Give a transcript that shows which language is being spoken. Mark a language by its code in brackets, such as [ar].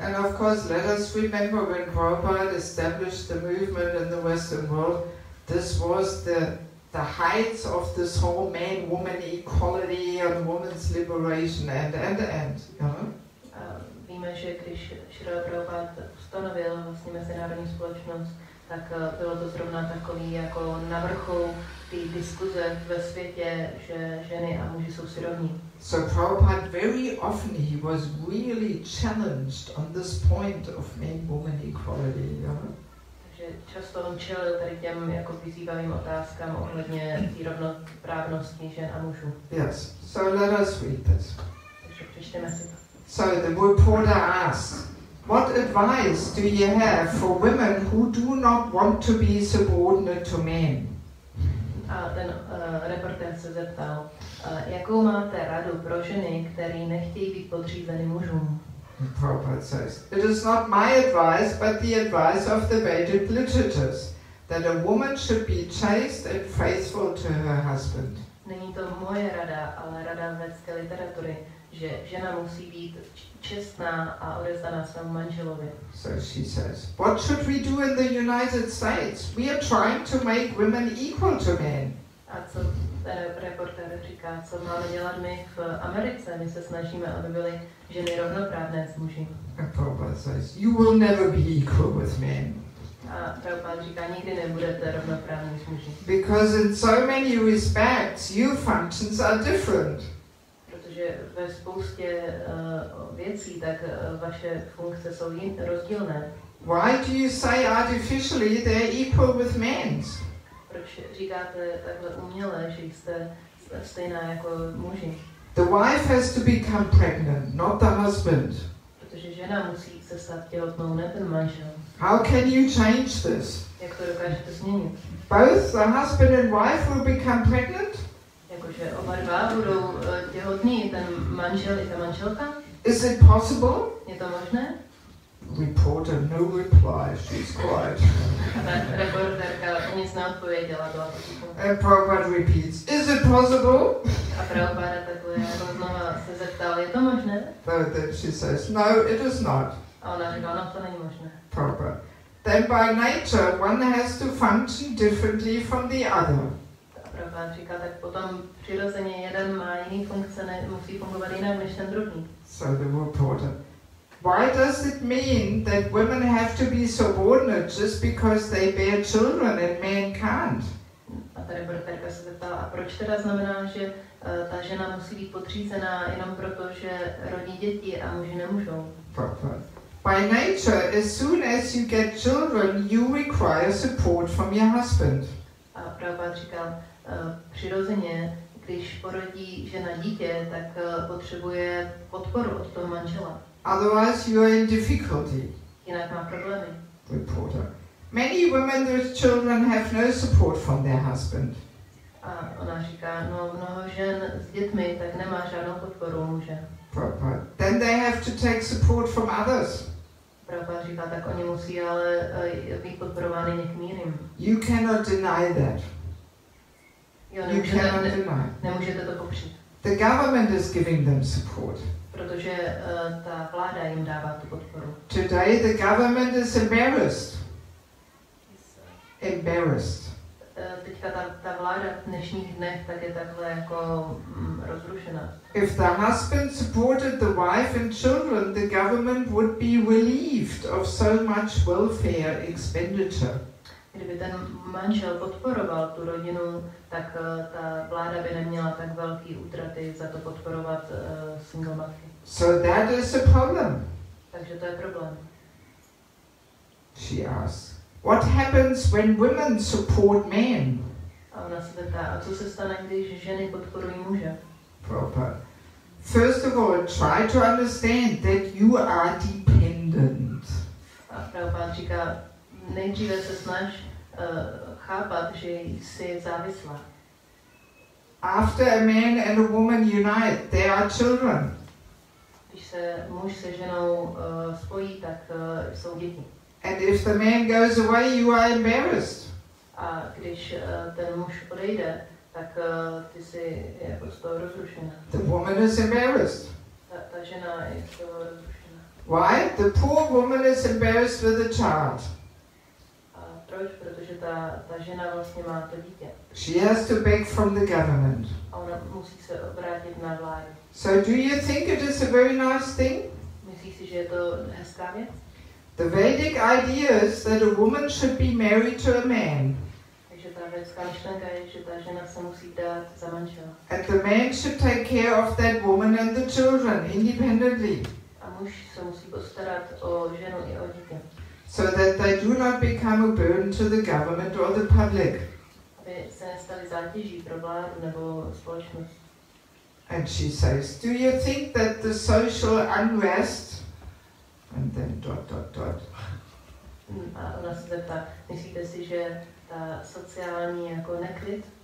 [en] And of course, let us remember when Prabhupada established the movement in the Western world, this was the heights of this whole man-woman equality and women's liberation and, you know. [cs] Víme, že když Srila Prabhupada ustanovil vlastně mezinárodní společnost, tak bylo to zrovna takový jako na vrcholu té diskuze ve světě, že ženy a muži jsou si rovní. [en] So Prabhupada very often he was really challenged on this point of man-woman equality, you know. [cs] Takže často on čelil tady těm jako vyzývavým otázkám ohledně té rovnoprávnosti žen a mužů. [en] Yes. So let us read this. [cs] Takže přečteme si to. [en] So the reporter asks, what advice do you have for women who do not want to be subordinate to men? [cs] A ten reportér se zeptal, jakou máte radu pro ženy, které nechtějí být podřízeny mužům? [en] Prabhupada says, it is not my advice, but the advice of the Vedic literatures, that a woman should be chaste and faithful to her husband. [cs] Není to moje rada, ale rada védské literatury, že žena musí být čestná a odevzdaná svému manželovi. [en] So she says, what should we do in the United States? We are trying to make women equal to men. [cs] A co Ten reportér říká, co máme dělat my v Americe. My se snažíme, aby byly ženy rovnoprávné s muži. [en] And Prabhupada says, you will never be equal with men. [cs] A Prabhupada říká, nikdy nebudete rovnoprávní s muži. [en] Because in so many respects, your functions are different. [cs] Protože ve spoustě věcí, tak vaše funkce jsou rozdílné. [en] Why do you say artificially they're equal with men's? [cs] Proč říkáte takhle uměle, že jste stejná jako muži? [en] The wife has to become pregnant, not the husband. [cs] Protože žena musí se stát těhotnou, ne ten manžel. [en] How can you change this? [cs] Jak to dokážete změnit? [en] Both the husband and wife will become pregnant? [cs] Jakože oba dva budou těhotní, ten manžel i ta manželka? [en] Is it possible? [cs] Je to možné? [en] Reporter, no reply, she's quiet. [cs] A ta reportérka nic neodpověděla, byla potichu. [en] And Prabhupada repeats, is it possible? [cs] A Prabhupada takhle jako znova se zeptal, je to možné? [en] So then she says, no, it is not. [cs] A ona říkala, no to není možné. [en] Prabhupada. Then by nature, one has to function differently from the other. [cs] A Prabhupada říká, tak potom přirozeně jeden má jiný funkce, musí fungovat jinak než ten druhý. [en] So the reporter, why does it mean that women have to be subordinate just because they bear children and men can't? [cs] A ta reportérka se zeptala, a proč teda znamená, že ta žena musí být podřízená jenom proto, že rodí děti a muži nemůžou? [en] By nature, as soon as you get children, you require support from your husband. [cs] A Prabhupada říkal, přirozeně, když porodí žena dítě, tak potřebuje podporu od toho manžela. [en] Otherwise, you are in difficulty. [cs] Jinak má problémy. [en] Reporter. Many women with children have no support from their husband. [cs] A ona říká, no mnoho žen s dětmi tak nemá žádnou podporu muže. [en] Then they have to take support from others. [cs] Prabhupada říká, tak oni musí ale být podporovány někým jiným. [en] You cannot deny that. [cs] Jo, [en] You cannot deny. [cs] nemůžete to popřít. [en] The government is giving them support. [cs] Protože ta vláda jim dává tu podporu. [en] Today the government is embarrassed. Embarrassed. [cs] Teďka ta vláda v dnešních dnech tak je takhle jako rozrušená. [en] If the husband supported the wife and children, the government would be relieved of so much welfare expenditure. [cs] Kdyby ten manžel podporoval tu rodinu, tak ta vláda by neměla tak velký útraty za to podporovat single matky. [en] So that is a problem. [cs] Takže to je problém. [en] She asks, what happens when women support men? [cs] A ona se zeptá, a co se stane, když ženy podporují muže? [en] Proper. First of all, try to understand that you are dependent. [cs] A Prabhupada říká, nejdříve se snaž chápat, že jsi závislá. [en] After a man and a woman unite, there are children. [cs] Když se muž se ženou spojí, tak jsou děti. [en] And if the man goes away, you are embarrassed. [cs] A když ten muž odejde, tak ty jsi jako z toho rozrušená. [en] The woman is embarrassed. [cs] Ta žena je z toho rozrušená. [en] Why? The poor woman is embarrassed with a child. [cs] A proč? Protože ta žena vlastně má to dítě. [en] She has to beg from the government. [cs] A ona musí se obrátit na vládu. [en] So do you think it is a very nice thing? [cs] Myslíš si, že je to hezká věc? [en] The Vedic idea is that a woman should be married to a man. [cs] Takže ta vědecká myšlenka je, že ta žena se musí dát za manžela. [en] And the man should take care of that woman and the children independently. [cs] A muž se musí postarat o ženu i o dítě. [en] So that they do not become a burden to the government or the public. [cs] Aby se nestali zátěží pro vládu nebo společnost. [en] And she says, do you think that the social unrest, and then ... [cs] A ona se zeptá, myslíte si, že ta sociální jako neklid?